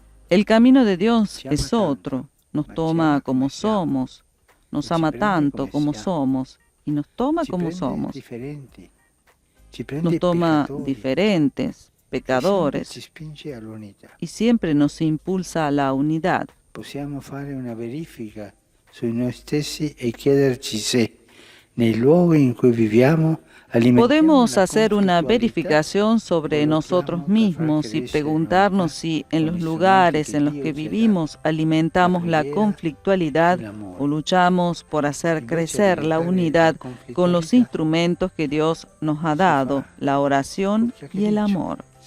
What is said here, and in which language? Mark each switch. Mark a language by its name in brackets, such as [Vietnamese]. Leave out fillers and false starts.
[Spanish] El camino de Dios es otro, nos toma como somos, nos ama tanto como somos y nos toma como somos. Nos toma diferentes, pecadores, y siempre nos impulsa a la unidad. [Italian] Possiamo fare una verifica su noi stessi e chiederci se nei luoghi in cui viviamo [Spanish] podemos hacer una verificación sobre nosotros mismos y preguntarnos si en los lugares en los que vivimos alimentamos la conflictualidad o luchamos por hacer crecer la unidad con los instrumentos que Dios nos ha dado, la oración y el amor.